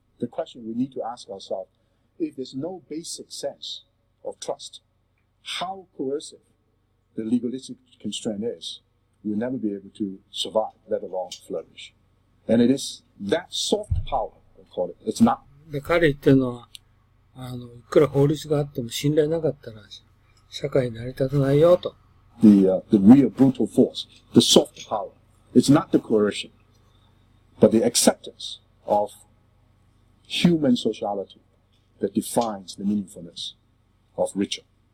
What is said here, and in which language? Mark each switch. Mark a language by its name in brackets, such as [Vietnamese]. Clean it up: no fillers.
[English] The question we need to ask ourselves, if there's no basic sense of trust, how coercive the legalistic constraint is, we'll never be able to survive, let alone flourish. And it is that soft power, I call it. It's not. [Japanese] で、彼言ってるのは、いくら法律があっても信頼なかったら、社会成り立たないよと。 [English] The real brutal force, the soft power. It's not the coercion, but the acceptance of human sociality that defines the meaningfulness of ritual.